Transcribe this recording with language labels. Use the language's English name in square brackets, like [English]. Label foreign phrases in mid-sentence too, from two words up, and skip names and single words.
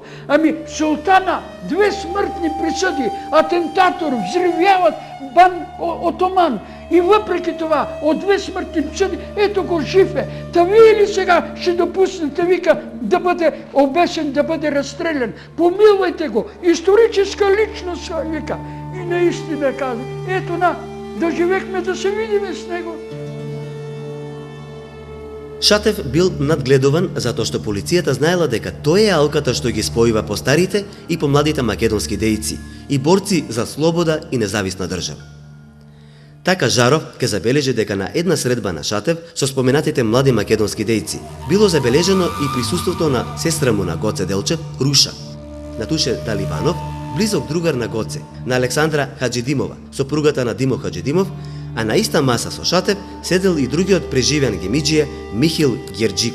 [Bulgarian] Ами, султана, 2 смъртни присъди, атентатор, взривяват бан отоман. И въпреки това, от 2 смъртни присъди, ето го жив е. Та вие ли сега ще допуснете, вика, да бъде обесен, да бъде разстрелян? Помилвайте го! Историческа личност, вика. И наистина казва, ето да живехме да се видиме с него. [Macedonian] Шатев бил надгледуван затоа што полицијата знаела дека тој е алката што ги спојува постарите и помладите македонски дејци и борци за слобода и независна држава. Така Жаров ке забележи дека на една средба на Шатев со споменатите млади македонски дејци било забележено и присуството на сестра му на Гоце Делчев, Руша, на Туше Даливанов, близок другар на Гоце, на Александра Хаджидимова, сопругата на Димо Хаджидимов, а на иста маса со Шатев седел и другиот преживеан гемиџија Михил Герџиков.